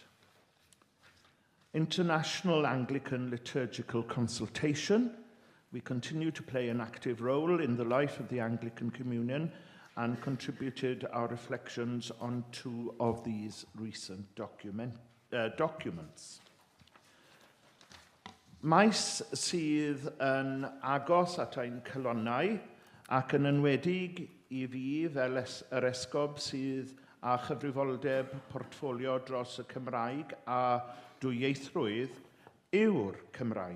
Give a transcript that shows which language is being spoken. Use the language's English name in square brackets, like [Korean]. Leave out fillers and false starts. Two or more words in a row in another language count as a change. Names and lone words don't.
[English] International Anglican Liturgical Consultation. We continue to play an active role in the life of the Anglican Communion and contributed our reflections on 2 of these recent documents. [Welsh] Maes sydd yn agos at ein cylonnau ac yn enwedig I fi fel yr esgob sydd â chyfrifoldeb portffolio dros y Cymraeg a dwyieithrwydd yw'r Cymraeg.